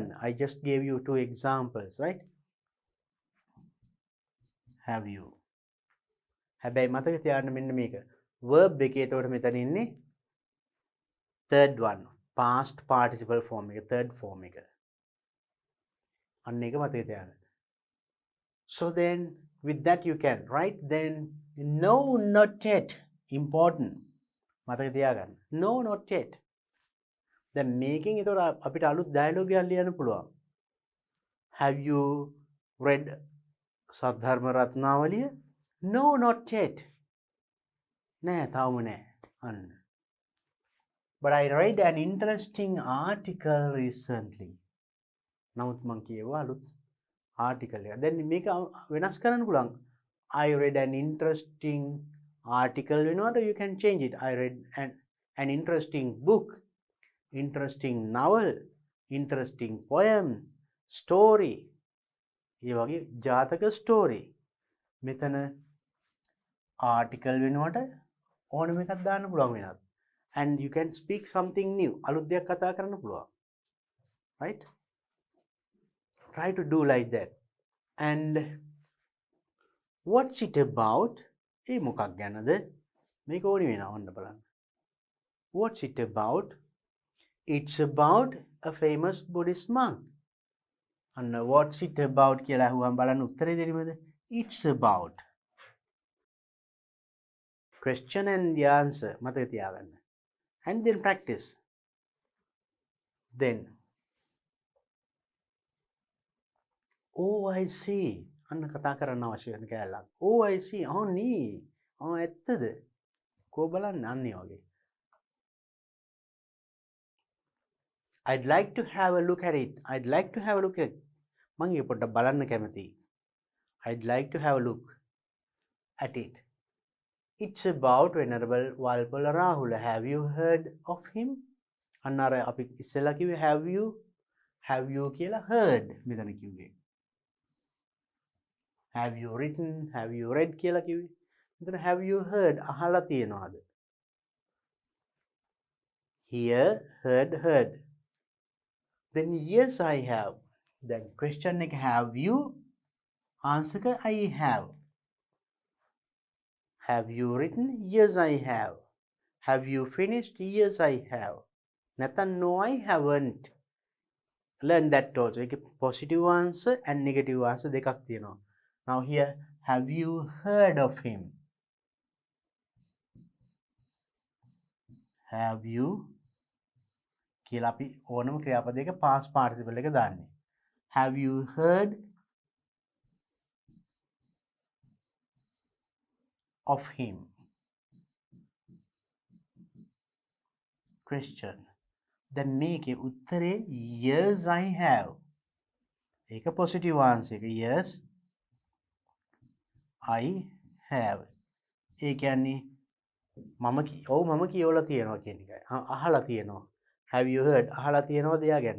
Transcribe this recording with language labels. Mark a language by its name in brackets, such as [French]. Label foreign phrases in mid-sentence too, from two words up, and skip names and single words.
[English] I just gave you 2 examples, right? Have you. [Sinhala] හැබැයි මතක තියාගන්න මෙන්න මේක. verb එකේ එතකොට මෙතන ඉන්නේ [English] third one. past participle form [Sinhala] එක, [English] third form [Sinhala] එක. අන්න ඒක මතක තියාගන්න. [English] So then with that you can write then no not yet. Important. [Sinhala] මතක තියාගන්න. [English] No not yet. [Sinhala] දැන් මේකෙන් එතකොට අපිට අලුත් ඩයලොග් එකක් ලියන්න පුළුවන්. [English] Have you read සද්ධර්ම රත්නාවලිය? No not yet. [Sinhala] නෑ තාම නෑ. අන්න. [English] But I read an interesting article recently. [Sinhala] නමුත් මං කියුවා අලුත් article එක. දැන් මේක වෙනස් කරන්න පුළුවන්. [English] I read an interesting article වෙනවට you can change it. I read an interesting book, interesting novel, interesting poem, story. [Sinhala] ඒ වගේ ජාතක story. මෙතන article වෙනවට ඕනම එකක් දාන්න පුළුවන් වෙනවා. [English] And you can speak something new. [Sinhala] අලුත් දෙයක් කතා කරන්න පුළුවන්. [English] Right? Try to do like that. And what's it about? [Sinhala] ඒ මොකක් ගැනද? මේක ඕනි වෙනවා ඔන්න බලන්න. [English] What's it about? It's about a famous Buddhist monk. And what's it about [Sinhala] කියලා අහුවම බලන්න උත්තරේ දෙන්නේද? [English] It's about. Question and the answer [Sinhala] මතක තියාගන්න. [English] And then practice. Then oh I see. [Sinhala] අන්න කතා කරන්න අවශ්‍ය වෙන කැලලක්. [English] Oh I see. nee. [Sinhala] ඇත්තද? කෝ බලන්න අන්නේ වගේ. [English] I'd like to have a look at it. I'd like to have a look at it. [Sinhala] මං ඒක පොඩ්ඩක් බලන්න කැමතියි. [English] I'd like to have a look at it. It's about Venerable Walpola Rahula. Have you heard of him? [Sinhala] අන්න අර අපි ඉස්සෙල්ලා කිව්වේ [English] have you [Sinhala] කියලා heard මෙතන කිව්වේ. [English] Have you written? Have you read [Sinhala] කියලා කිව්වේ. මෙතන [English] have you heard [Sinhala] අහලා තියෙනවද? [English] hear, heard. Then yes, I have. Then question එක have you? Answer එක I have. Have you written? Yes, I have. Have you finished? Yes, I have. නැත්නම් no, I haven't. Learn that also. ඒක positive answer and negative answer [Sinhala] දෙකක් තියෙනවා. [English] Now here, have you heard of him? Have you [Sinhala] කියලා අපි ඕනම ක්‍රියාපදයක [English] past participle [Sinhala] එක දාන්නේ. [English] Have you heard of him? Question. Then [Sinhala] මේකේ උත්තරේ [English] yes, I have. ඒක positive answer එක. Yes, I have. [Sinhala] ඒ කියන්නේ මම කියවලා තියෙනවා කියන එකයි. අහලා තියෙනවා. [English] Have you heard? [Sinhala] අහලා තියෙනවද එයා ගැන?